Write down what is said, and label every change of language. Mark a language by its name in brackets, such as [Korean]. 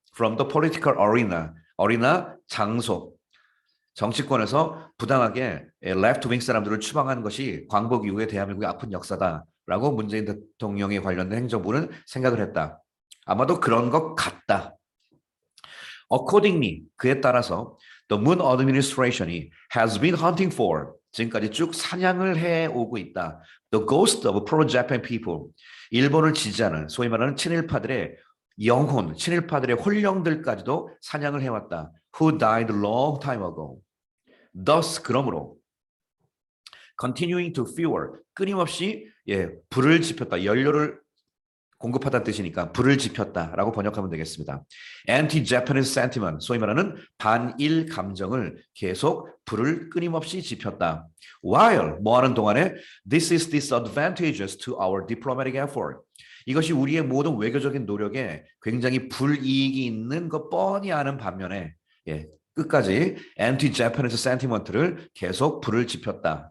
[English] From the political arena [Korean] 장소 정치권에서 부당하게 left-wing 사람들을 추방한 것이 광복 이후에 대한민국의 아픈 역사다라고 문재인 대통령에 관련된 행정부는 생각을 했다. 아마도 그런 것 같다. [English] Accordingly, [Korean] 그에 따라서 [English] the Moon administration이 has been hunting for [Korean] 지금까지 쭉 사냥을 해오고 있다. [English] The ghost of pro-Japan people. [Korean] 일본을 지지하는 소위 말하는 친일파들의 영혼, 친일파들의 혼령들까지도 사냥을 해왔다. [English] Who died long time ago. Thus 그러므로 continuing to fuel [Korean] 끊임없이 불을 지폈다. 연료를 공급하다는 뜻이니까 불을 지폈다라고 번역하면 되겠습니다. [English] Anti-Japanese sentiment, [Korean] 소위 말하는 반일 감정을 계속 불을 끊임없이 지폈다. [English] While, 뭐하는 동안에 this is disadvantageous to our diplomatic effort. [Korean] 이것이 우리의 모든 외교적인 노력에 굉장히 불이익이 있는 것 뻔히 아는 반면에 끝까지 [English] anti-Japanese sentiment [Korean] 를 계속 불을 지폈다.